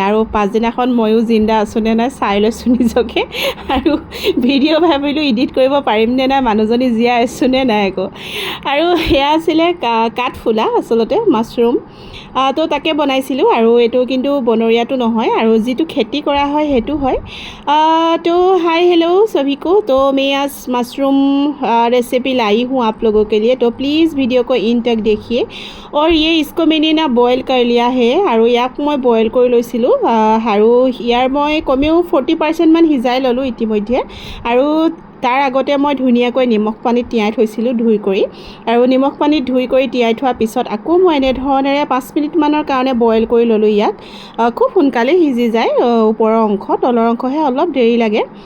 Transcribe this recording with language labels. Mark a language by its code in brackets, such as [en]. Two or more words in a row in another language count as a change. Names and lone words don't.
[as] আৰু পাছদিনাখন ময়ো জিন্দা আছোঁ নে নাই চাই লৈছোঁ নিজকে আৰু ভিডিঅ' ভাবিলোঁ এডিট কৰিব পাৰিম নে নাই মানুহজনী জীয়াই আছোঁ নে নাই আকৌ আৰু সেয়া আছিলে কাঠফুলা আচলতে মাছৰুম তো তাকে বনাইছিলোঁ আৰু এইটো কিন্তু বনৰীয়াটো নহয় আৰু যিটো খেতি কৰা হয় সেইটো হয় [hi] तो [en] hi hello [hi] सभी को तो मैं आज [en] mushroom recipe [hi] लाई हूँ आप लोगों के लिए तो प्लीज़ वीडियो को इन तक देखिए और ये इसको मैंने ना बॉयल कर [as] लिया है और याक मैं बॉयल कर লৈছিলোঁ আৰু ইয়াৰ মই কমেও 40% মান সিজাই ল'লোঁ ইতিমধ্যে আৰু তাৰ আগতে মই ধুনীয়াকৈ নিমখ পানীত তিয়াই থৈছিলোঁ ধুই কৰি আৰু নিমখ পানীত ধুই কৰি তিয়াই থোৱাৰ পিছত আকৌ মই এনেধৰণেৰে 5 মিনিটমানৰ কাৰণে বইল কৰি ল'লোঁ ইয়াক খুব সোনকালে সিজি যায় ওপৰৰ অংশ তলৰ অংশহে অলপ দেৰি লাগে